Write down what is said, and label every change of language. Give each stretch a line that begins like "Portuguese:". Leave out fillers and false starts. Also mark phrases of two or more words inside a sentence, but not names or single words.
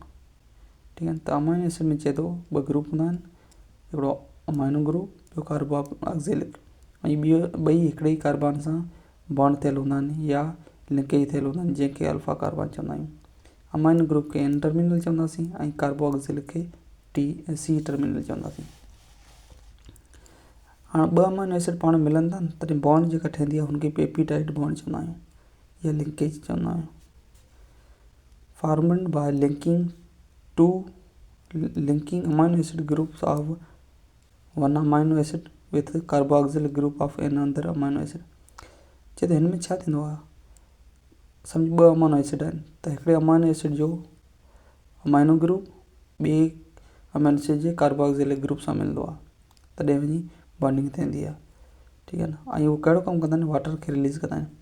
Sindhi: ठीक आहे, त
English: amino acid
Sindhi: में चए थो ॿ ग्रुप हूंदा आहिनि, हिकिड़ो
English: amino group,
Sindhi: ॿियो कार्बोऑक्सिलिक, ऐं ॿई हिकिड़े ई कार्बन सां बॉन्ड थियल हूंदा आहिनि या लिंकेज थियल हूंदा आहिनि, जंहिंखे
English: alpha carbon
Sindhi: चवंदा आहियूं।
English: amino group
Sindhi: खे
English: N terminal
Sindhi: चवंदासीं ऐं कार्बोऑक्सिलिक खे
English: C terminal
Sindhi: चवंदासीं। हाणे ॿ
English: amino acid
Sindhi: पाण मिलनि था न, तॾहिं बॉन्ड जेका ठहंदी आहे हुनखे
English: peptide bond
Sindhi: चवंदा आहियूं या लिंकेज चवंदा आहियूं।
English: formed by linking amino acid groups of one amino acid with carboxylic group of another amino acid।
Sindhi: चए त हिन में छा थींदो आहे, सम्झ ॿ
English: amino acid
Sindhi: आहिनि, त हिकिड़े
English: amino acid
Sindhi: जो
English: amino group
Sindhi: ॿिए
English: amino acid
Sindhi: जे
English: carboxylic group
Sindhi: सां मिलंदो आहे, तॾहिं वञी बॉन्डिंग थींदी आहे। ठीकु आहे न, ऐं उहो कहिड़ो कमु कंदा आहिनि, वाटर खे रिलीज़ कंदा आहिनि।